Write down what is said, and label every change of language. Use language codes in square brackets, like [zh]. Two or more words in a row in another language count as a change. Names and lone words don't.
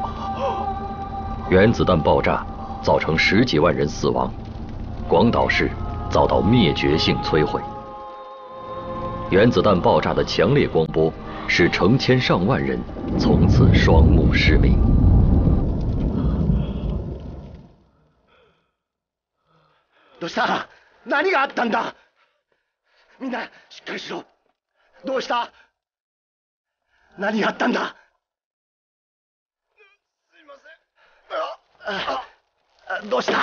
[zh] 原子弹爆炸造成10几万人死亡，广岛市遭到灭绝性摧毁。原子弹爆炸的强烈光波使成千上万人从此双目失明。 [ja] どうした？何があったんだ？みんなしっかりしろ。どうした？何があったんだ？すいません。どうした？